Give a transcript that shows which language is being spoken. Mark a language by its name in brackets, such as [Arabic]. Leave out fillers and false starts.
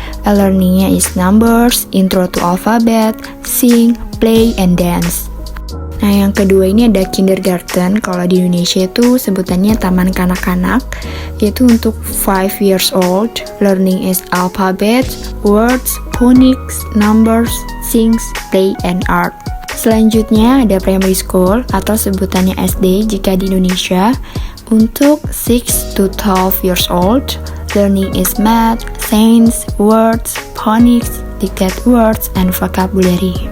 [Indonesian] Learningnya [English] is numbers, intro to alphabet, sing, play, and dance. [Indonesian] Nah, yang kedua ini ada kindergarten. Kalau di Indonesia itu sebutannya taman kanak-kanak, yaitu untuk [English] 5 years old. Learning is alphabet, words, phonics, numbers, things, play, and art. [Indonesian] Selanjutnya ada primary school atau sebutannya SD jika di Indonesia. Untuk [English] 6 to 12 years old, learning is math, science, words, phonics, dictate words, and vocabulary.